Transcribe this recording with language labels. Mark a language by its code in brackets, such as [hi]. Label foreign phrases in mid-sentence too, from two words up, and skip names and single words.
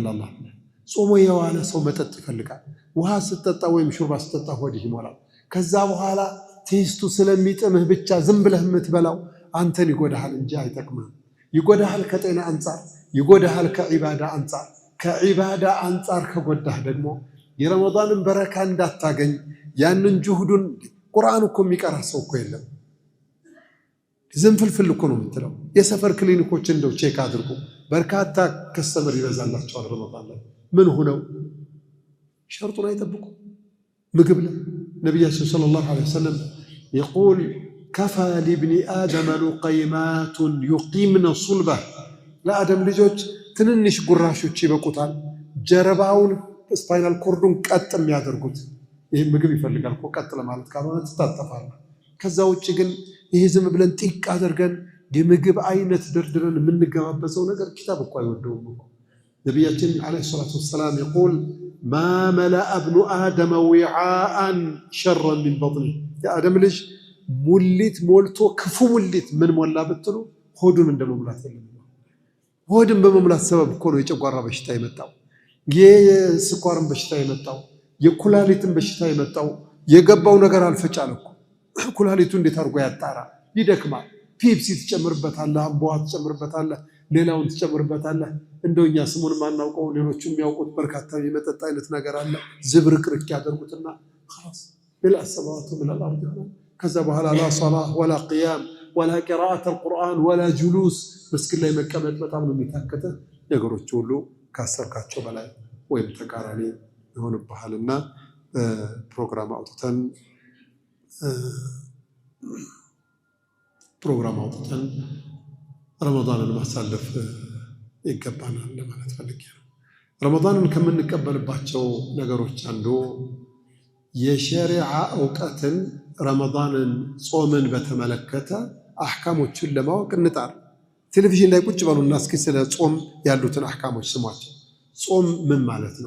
[am] አላህ ጾሞ የዋለ ሰው መጠጥ ይፈልጋል። ውሃ ስትጠጣ ወይም ሹርባ ስትጠጣ ሆድህ ይሞላል። ከዛ በኋላ ቴስቱ ስለሚጥምህ ብቻ ዝም ብለህ የምትበላው አንተን ይጎዳሃል እንጂ አይጠቅምህም። ይጎዳሃል ከጤና አንጻር፣ ይጎዳሃል ከዒባዳ አንጻር። ከዒባዳ አንጻር ከጎዳህ ደግሞ የረመዳንን በረካ እንዳታገኝ ያንን ጁህዱን ቁርአን እኮ የሚቀራ ሰው እኮ የለም። ዝም ፍልፍል እኮ ነው የምትለው። የሰፈር ክሊኒኮች እንደው ቼክ አድርጉ። በርካታ ከስተመር ይበዛላቸዋል ረመዳን ላይ። ምን ሆነው ሸርጡን አይጠብቁ ምግብ ላይ ነቢያችን [ar] صلى الله عليه وسلم يقول كفى لابن آدم لقيمات يقيمن صلبه [am] ለአደም ልጆች ትንንሽ ጉራሾች ይበቁታል ጀርባውን ስፓይናል ኮርዱን ቀጥ የሚያደርጉት። ይህ ምግብ ይፈልጋል እኮ ቀጥ ለማለት ካልሆነ ትታጠፋለህ። ከዛ ውጭ ግን ይሄ ዝም ብለን ጢቅ አድርገን የምግብ አይነት ደርድረን የምንገባበዘው ነገር ኪታብ እኮ አይወደውም እኮ። ነቢያችን [ar] عليه الصلاة والسلام يقول ما ملأ ابن آدم وعاء شرا من بطنه [am] የአደም ልጅ ሙሊት ሞልቶ ክፉ ሙሊት ምን ሞላ ብትሉ ሆዱን እንደመሙላት የለም። ሆድን በመሙላት ሰበብ እኮ ነው የጨጓራ በሽታ የመጣው፣ የስኳርን በሽታ የመጣው፣ የኩላሊትን በሽታ የመጣው። የገባው ነገር አልፈጫል እኮ። ኩላሊቱ እንዴት አድርጎ ያጣራ? ይደክማል። ፔፕሲ ትጨምርበታለህ፣ አምቦዋ ትጨምርበታለህ፣ ሌላውን ትጨምርበታለህ። እንደኛ ስሙን ማናውቀው ሌሎቹ የሚያውቁት በርካታ የመጠጥ አይነት ነገር አለ። ዝብርቅርቅ ያደርጉትና [ar] خلاص بلا السماوات ولا الارض [am] ከዛ በኋላ [ar] لا صلاة ولا قيام ولا قراءة القرآن ولا جلوس [am] መስጊድ ላይ መቀመጥ በጣም ነው የሚታከተ። ነገሮች ሁሉ ካሰብካቸው በላይ ወይም ተቃራኒ ይሆንብሃልና ፕሮግራም አውጥተን ረመዳንን ማሳለፍ ይገባናል ለማለት ፈልጌ ነው። ረመዳንን ከምንቀበልባቸው ነገሮች አንዱ የሸሪዓ እውቀትን ረመዳንን ጾምን በተመለከተ አህካሞችን ለማወቅ እንጣር። ቴሌቪዥን ላይ ቁጭ በሉና እስኪ ስለ ጾም ያሉትን አህካሞች ስሟቸው። ጾም ምን ማለት ነው?